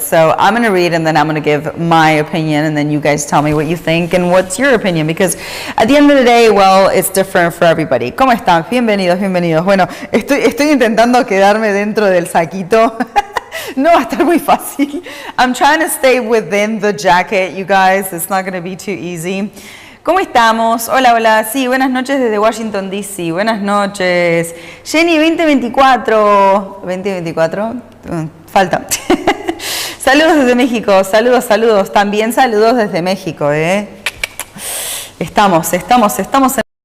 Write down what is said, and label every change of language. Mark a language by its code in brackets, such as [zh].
[en] So I'm going to read and then I'm going to give my opinion and then you guys tell me what you think and what's your opinion, because at the end of the day, well, it's different for everybody. [es] ¿Cómo están? Bienvenidos. Bueno, estoy intentando quedarme dentro del saquito. No va a estar muy fácil. [en] I'm trying to stay within the jacket, you guys. It's not going to be too easy. [es] ¿Cómo estamos? Hola. Sí, buenas noches desde Washington, D.C. Buenas noches. Jenny 2024. ¿2024? Falta. Saludos desde México. Saludos. También saludos desde México, Estamos en...